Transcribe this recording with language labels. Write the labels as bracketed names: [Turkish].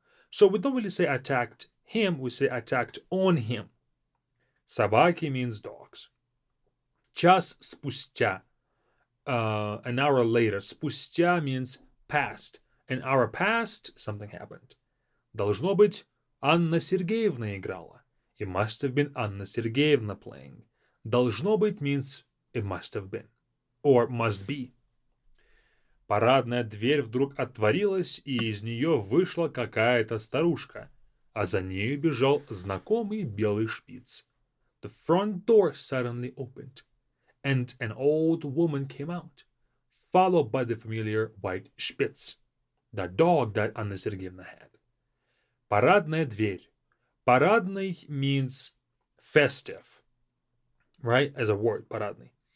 [English] So we don't really say attacked him, we say attacked on him. Собаки means dogs. [Russian] Час спустя. [English] An hour later. Спустя means past. An hour past, something happened. [Russian] Должно быть, Анна Сергеевна играла. [English] It must have been Anna Sergeyevna playing. Должно быть means it must have been. Or must be. [Russian] Парадная дверь вдруг отворилась, и из нее вышла какая-то старушка, а за нею бежал знакомый белый шпиц. [English] The front door suddenly opened, and an old woman came out, followed by the familiar white Spitz, the dog that Anna Sergeyevna had. [Russian] Парадная дверь. [English] Парадный means festive, right? As a word, парадный.